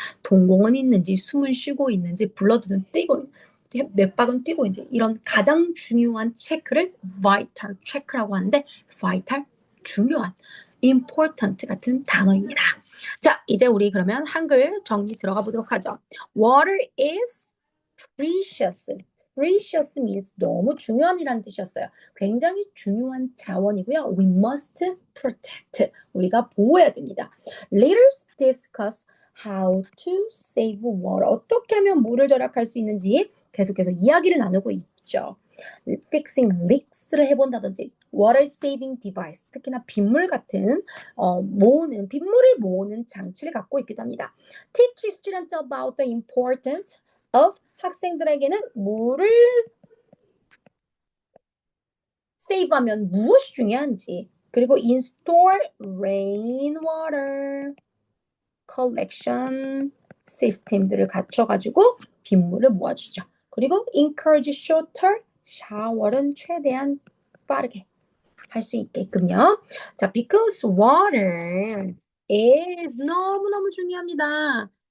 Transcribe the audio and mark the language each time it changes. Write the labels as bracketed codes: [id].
[ko] 동공은 있는지, 숨을 쉬고 있는지, 블러드는 뛰고, 맥박은 뛰고 있는지, 이런 가장 중요한 체크를 vital 체크라고 하는데, vital, 중요한, important 같은 단어입니다. 자, 이제 우리 그러면 한글 정리 들어가 보도록 하죠. [en] Water is precious. precious means [ko] 너무 중요한이라는 뜻이었어요. 굉장히 중요한 자원이고요. [en] We must protect. [ko] 우리가 보호해야 됩니다. [en] Leaders discuss how to save water. [ko] 어떻게 하면 물을 절약할 수 있는지 계속해서 이야기를 나누고 있죠. Fixing leaks를 해본다든지 [en] water saving device, [ko] 특히나 빗물 같은 빗물을 모으는 장치를 갖고 있기도 합니다. [en] Teach students about the importance of, [ko] 학생들에게는 물을 세이브하면 무엇이 중요한지, 그리고 [en] install rainwater [ko] collection 시스템들을 갖춰가지고 빗물을 모아주죠. 그리고 [en] encourage shorter [ko] 샤워는 최대한 빠르게 할 수 있게끔요. 자, [en] because water is [ko] 너무너무 중요합니다.